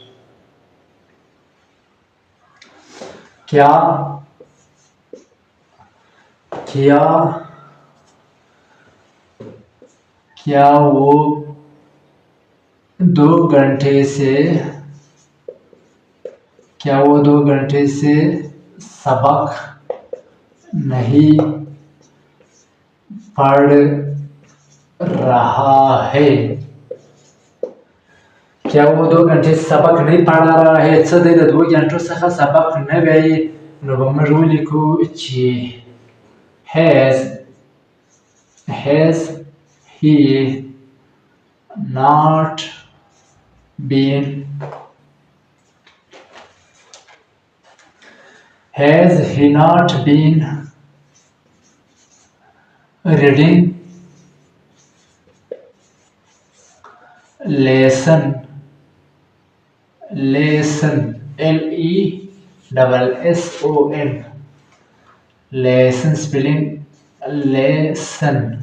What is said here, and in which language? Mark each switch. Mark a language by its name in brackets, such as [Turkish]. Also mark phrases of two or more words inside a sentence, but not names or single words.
[Hindi] क्या वो 2 घंटे से सबक नहीं पढ़ रहा है. क्या वो 2 घंटे से सबक नहीं पढ़ रहा है. [Pashto] څه د 2 घंटो څخه سبق نه وایي. نو به موږ ولیکو چې [English] has he not been reading lesson LESSON lesson spelling lesson.